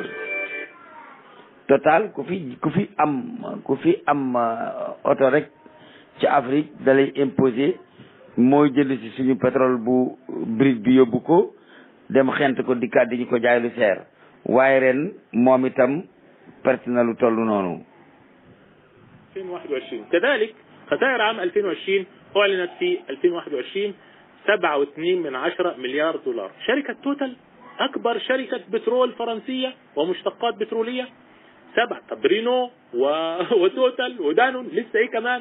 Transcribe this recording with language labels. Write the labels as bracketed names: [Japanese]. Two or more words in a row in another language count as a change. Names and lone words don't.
[Wolof] Total ku fi am oto rek ci Afrique da lay imposer mooy jënd ci suñu pétrole bu brut bi yóbbu ko dem xent ko dikkaat di ñu ko jaay lu seer waaye ren moom itam perte na lu toll noonu. [Arabic] 2021 كذلك خسائر عام 2020 أعلنت في 2021 7.2 مليار دولار. شركة توتال أكبر شركة بترول فرنسية ومشتقات بترولية. طب رينو وتوتال ودانون لسه ايه كمان.